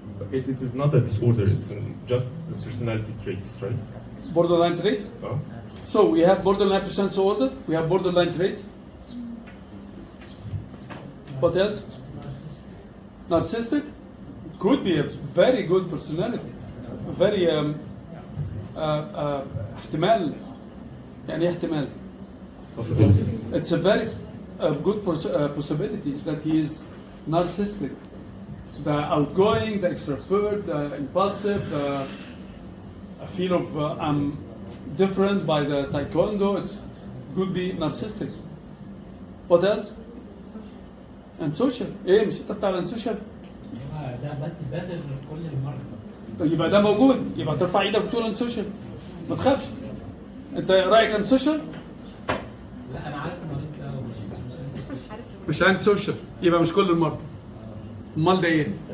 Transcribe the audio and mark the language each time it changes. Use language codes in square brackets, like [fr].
[en] It is not a disorder, it's just personality traits, right? Borderline traits? Oh. So we have borderline personality disorder, we have borderline traits. What else? Narcissistic? Could be a very good personality. [ar] Very احتمال يعني احتمال. [en] Possibility. It's a very good possibility that he is narcissistic. The outgoing, the extrovert, the impulsive, the feel of I'm different by the taekwondo. It's could be narcissistic. What else? And social. [ar] ايه مش انت بتاع الانسوشيال؟ ده باتر في كل المرضى. يبقى ده موجود، يبقى ترفع ايدك وتقول انسوشيال. ما تخافش. انت رايك انسوشيال؟ لا انا عارف المريض ده مش انسوشيال، يبقى مش كل المرضى. امال ده ايه؟